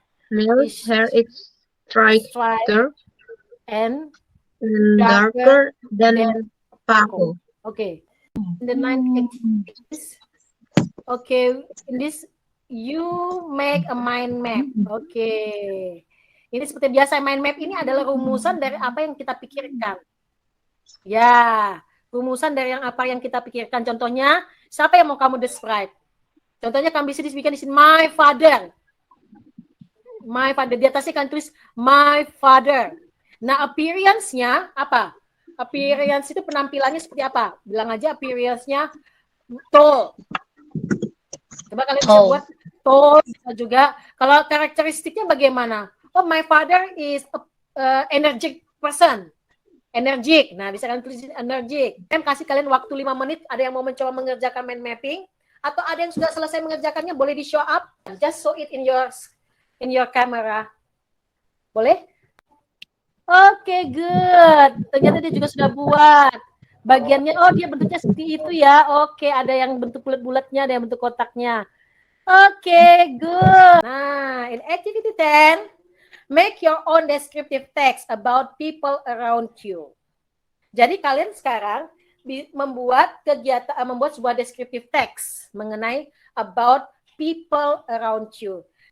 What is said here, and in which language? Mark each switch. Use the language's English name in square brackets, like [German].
[English] Neus hair is straighter and darker than Paco. Okay. In the 1980s, okay, in this you make a mind map. Okay. [Indonesian] Ini seperti biasa, mind map ini adalah rumusan dari apa yang kita pikirkan. Ya, rumusan dari apa yang kita pikirkan. Contohnya, siapa yang mau kamu describe? Contohnya kamu bisa disebutkan di sini, [English] my father. My father. [Indonesian] Di atasnya kan tulis [English] my father. [Indonesian] Nah, appearance-nya apa? Appearance itu penampilannya seperti apa? Bilang aja appearance-nya tall. Coba kalian bisa buat tall, bisa juga. Kalau karakteristiknya bagaimana? [English] Oh, my father is a energetic person. [Indonesian] Energik. Nah, bisa kalian tulis energik. Kan kasih kalian waktu 5 menit. Ada yang mau mencoba mengerjakan mind mapping, atau ada yang sudah selesai mengerjakannya, boleh di show up. [English] Just show it in your camera. [Indonesian] Boleh? Oke, good. Ternyata dia juga sudah buat bagiannya. Oh, dia bentuknya seperti itu ya. Oke, ada yang bentuk bulat-bulatnya, ada yang bentuk kotaknya. Oke, good. Nah, [English] in activity 10, make your own descriptive text about people around you. [Indonesian] Jadi kalian sekarang membuat sebuah descriptive text mengenai [English] about people around you.